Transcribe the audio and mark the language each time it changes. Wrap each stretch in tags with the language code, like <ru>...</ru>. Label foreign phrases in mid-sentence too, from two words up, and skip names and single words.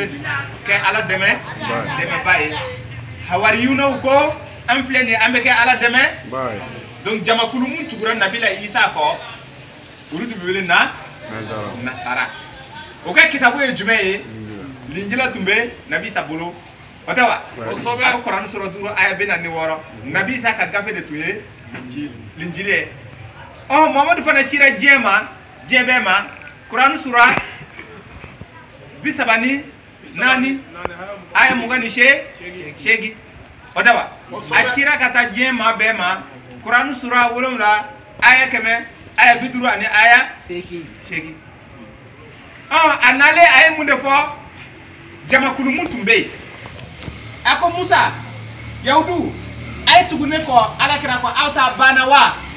<bm>kɛ ala dɛmɛba ye hawariyunaw ko an filɛ nin an bɛ kɛ ala dɛmɛ donc jamakulu mun tugura nabila isa kɔ olu de bɛ wele nasara o ka kitabu ye jumɛn ye linjila tun bɛ nabi isa bolo o tɛ wa o sɔbɛ a kuranɛ sura 5 aya 46 nabi isa ka gafe de tun ye linjili ye Muhammadu fana cira diɲɛ bɛɛ ma kuranɛ sura 34 aya 28 o tɛ wa a cira ka taa diɲɛ maa bɛɛ ma kuranɛ sura 7 aya 100 aya 50 ani aya 8 a nalen a ye mun de fɔ jamakulu mun tun bɛ yen a ko musa yahudu a ye tugu ne kɔ alakira kɔ aw t'a banna wa</bm>